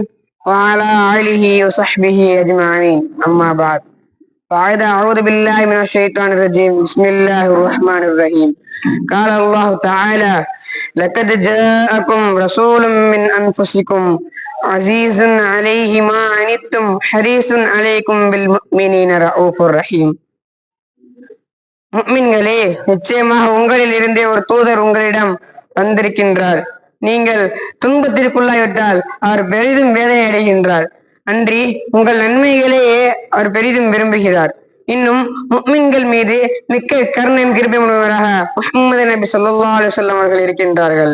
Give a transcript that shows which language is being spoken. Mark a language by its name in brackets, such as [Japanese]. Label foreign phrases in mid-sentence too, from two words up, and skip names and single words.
[Arabic] وعلى آله وصحبه أجمعين أما بعد فأعوذ أعوذ بالله من الشيطان الرجيم بسم الله الرحمن الرحيم قال الله تعالى لقد جاءكم رسول من أنفسكم عزيز عليه ما عنتم حريص عليكم بالمؤمنين رؤوف رحيم. [Tamil] முஃமின்களே, நிச்சயமாக உங்களில் இருந்தே ஒரு தூதர் உங்களிடம் வந்திருக்கின்றார். நீங்கள் துன்பத்திற்குள்ளாய்விட்டால் அவர் பெரிதும் வேதனை அடைகின்றார். அன்றி உங்கள் நன்மைகளையே அவர் பெரிதும் விரும்புகிறார். இன்னும் முஃமின்கள் மீது மிக்க கருணையும் கிருபையும் உள்ளவராக முஹம்மது நபி [Arabic] صلى الله عليه وسلم [Tamil] அவர்கள் இருக்கின்றார்கள்.